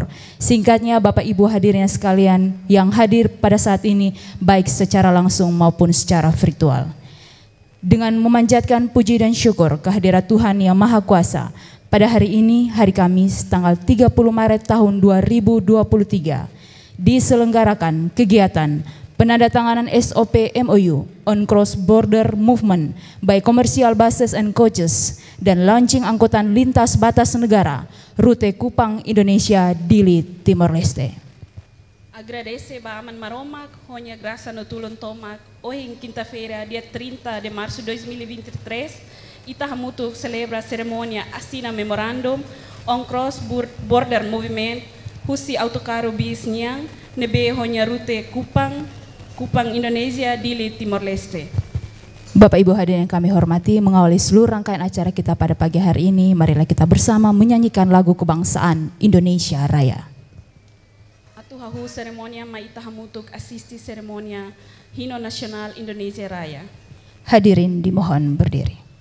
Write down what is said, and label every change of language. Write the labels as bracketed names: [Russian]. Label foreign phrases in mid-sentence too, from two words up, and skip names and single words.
[Indonesian] Singkatnya Bapak Ibu hadirin sekalian yang hadir pada saat ini baik secara langsung maupun secara virtual. Dengan memanjatkan puji dan syukur kehadirat Tuhan Yang Maha Kuasa, pada hari ini, hari Kamis, tanggal 30 Maret tahun 2023, diselenggarakan kegiatan penandatanganan SOP [English] MOU on Cross Border Movement by Commercial Buses and Coaches [Indonesian] dan launching angkutan lintas batas negara rute Kupang, Indonesia, Dili, Timor Leste. [Tetum] Agradece ba aman maromak, honya graça no tulon tomak, [Portuguese] hoje em quinta-feira, dia 30 de março de 2023, [Tetum] ita hamutu celebra ceremonia assina [English] memorandum on cross border movement [Tetum] husi autocarro bis niang nebe honya rute Kupang Indonesia Dili Timor Leste. [Indonesian] Bapak Ibu hadirin yang kami hormati, mengawali seluruh rangkaian acara kita pada pagi hari ini, marilah kita bersama menyanyikan lagu kebangsaan Indonesia Raya. [Tetum] Atu hahu ceremonia ma ita hamutu asisti ceremonia Hino Nasional Indonesia Raya. [Indonesian] Hadirin dimohon berdiri.